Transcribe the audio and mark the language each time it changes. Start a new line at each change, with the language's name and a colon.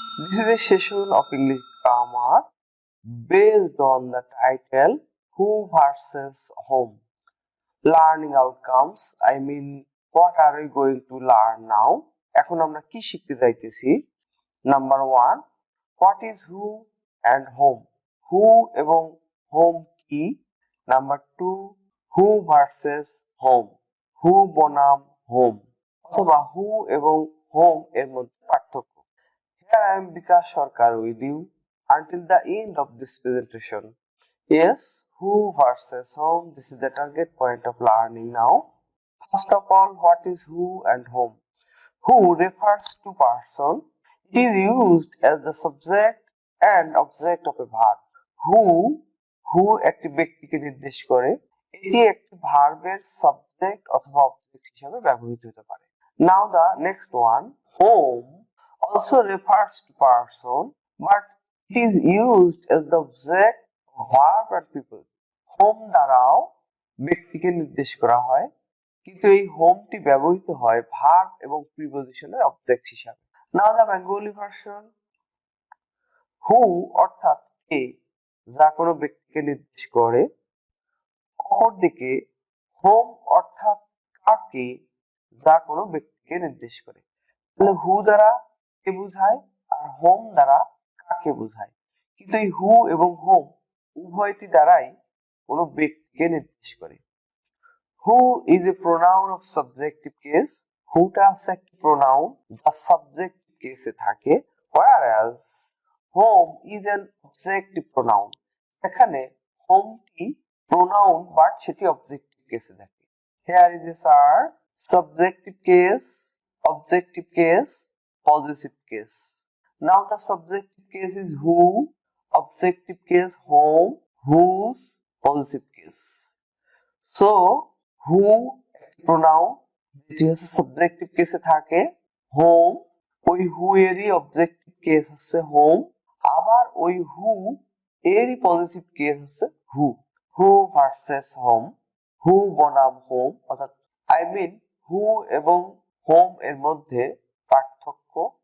English: This is a session of English grammar based on the title Who versus Whom. Learning outcomes, I mean what are we going to learn now?
Bangla: এখন আমরা কি শিখতে যাইতেছি?
English: Number 1, what is who and whom? Who এবং whom কি? Number 2, who versus whom?
Bangla: Who বনাম whom অথবা who এবং whom এর মধ্যে পার্থক্য।
English: Here I am Vikas Sarkar with you until the end of this presentation. Yes, who versus whom, this is the target point of learning now. First of all, what is who and whom? Who refers to person. It is used as the subject and object of a verb.
Bangla: Who একটি ব্যক্তিকে নির্দেশ করে, এটি একটি ভার্বের subject অথবা object হিসেবে ব্যবহৃত হতে পারে।
English: Now the next one, whom also refers to person, but it is used as the object of verb and people.
Bangla: Whom দ্বারাও ব্যক্তিকে নির্দেশ করা হয়, কিন্তু এই হোমটি ব্যবহৃত হয় ভার্ব এবং প্রিপজিশনের অবজেক্ট হিসাবে।
English: Now the Bengali version,
Bangla: who অর্থাৎ কে যা কোনো ব্যক্তিকে নির্দেশ করে, অপরদিকে হোম অর্থাৎ কাকে যা কোনো ব্যক্তিকে নির্দেশ করে। তাহলে হু দ্বারা কে বোঝায় আর হোম দ্বারা কাকে বোঝায়, কিন্তু এই হু এবং হোম উভয়টি দ্বারাই কোনো ব্যক্তিকে নির্দেশ করে।
English: Who is a pronoun of subjective case.
Bangla: হুটা আছে একটি প্রোনাউন যা সাবজেক্টিভ কেসে থাকে,
English: whereas whom is an objective pronoun.
Bangla: এখানে হোমটি প্রোনাউন বাট সেটি অবজেক্টিভ কেসে থাকে।
English: Here is a chart: subjective case, objective case, possessive case. Now the subjective case is who, objective case whom, whose, possessive case.
Bangla: So who pronoun যেটি হচ্ছে subjective কেসে থাকে, home ওই হু এরই অবজেক্টিভ কেস হচ্ছে হোম, আবার ওই হু এরই পজিটিভ কেস হচ্ছে হু। হু ভার্সেস হোম, হু বনাম হোম, অর্থাৎ আই মিন হু এবং হোম এর মধ্যে পার্থক্য।